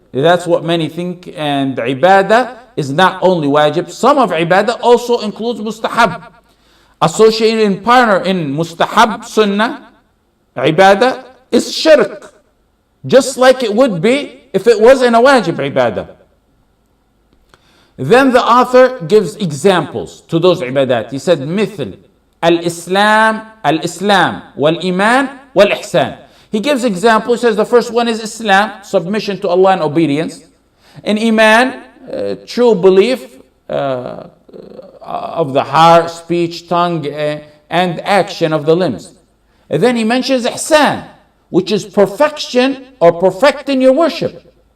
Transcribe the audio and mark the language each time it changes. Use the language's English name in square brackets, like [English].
[English] That's what many think, and ibadah is not only wajib. Some of ibadah also includes mustahab. Associated in partner in mustahab sunnah, ibadah is shirk. Just like it would be if it was in a wajib ibadah. Then the author gives examples to those ibadat. He said, [Arabic] مثل الإسلام والإيمان والإحسان. [English] He gives examples. He says the first one is Islam, submission to Allah and obedience. And Iman, true belief of the heart, speech, tongue, and action of the limbs. And then he mentions Ihsan, which is perfection or perfecting your worship.